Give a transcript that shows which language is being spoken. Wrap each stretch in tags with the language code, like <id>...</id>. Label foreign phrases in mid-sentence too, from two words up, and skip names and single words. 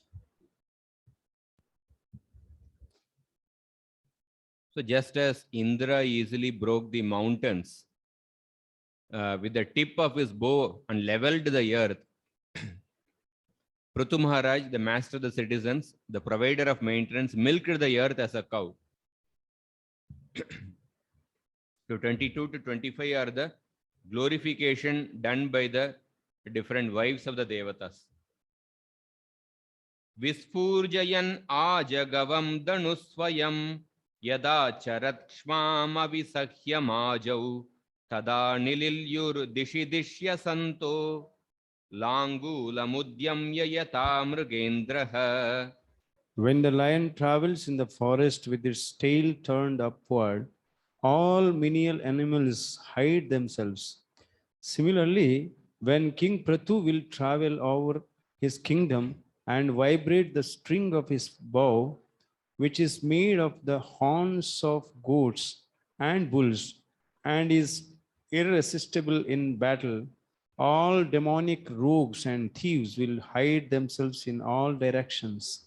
<en>So just as Indra easily broke the mountains with the tip of his bow and leveled the earth, Prithu Maharaj, the master of the citizens, the provider of maintenance, milked the earth as a cow. So 22 to 25 are the glorification done by the different wives of the Devatas.</en> <sa>Vispurjayan ajagavam danusvayam yada charatshmam avisahyam ajau tada nililyur dishi dishya santo Langulamudyamya yata mrugendraha.</sa> <en>When the lion travels in the forest with its tail turned upward, all menial animals hide themselves. Similarly, when King Prithu will travel over his kingdom and vibrate the string of his bow, which is made of the horns of goats and bulls, and is irresistible in battle, all demonic rogues and thieves will hide themselves in all directions.</en>